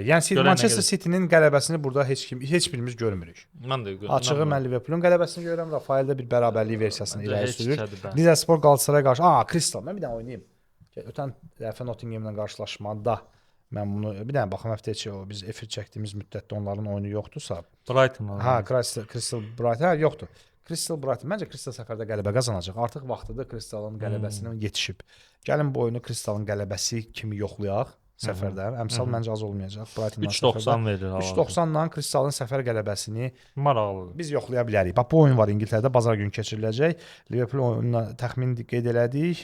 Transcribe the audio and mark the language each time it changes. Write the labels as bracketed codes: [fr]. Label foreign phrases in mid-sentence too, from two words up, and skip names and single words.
[az] Yəni Manchester City-nin qələbəsini burada heç birimiz görmürük. Mən də görürəm. Açığı mən Liverpoolun qələbəsini görürəm. Rafael də bir bərabərlik versiyasını irəli sürür. Rizespor Qalatasaraya qarşı, Crystal, mən bir dənə oynayım. Ötən dəfə Nottinghamla qarşılaşmada mən bunu bir dənə baxım həftə içi o biz efir çəkdiyimiz müddətdə onların oyunu yoxdursa. Brighton. Crystal Brighton yoxdur. Crystal Brighton məncə Crystal səfərdə qələbə qazanacaq. Artıq vaxtıdır Crystalın qələbəsinin yetişib. Gəlin bu oyunu Crystalın qələbəsi kimi yoxlayaq səfərdə. Əmsal məncə az olmayacaq. Brightondan 3.90 verir. 3.90-la Crystalın səfər qələbəsini maraqlıdır. Biz yoxlaya bilərik. Bax bu oyun var İngiltərədə bazar günü keçiriləcək. Liverpool oyununa təxmin qeyd elədik.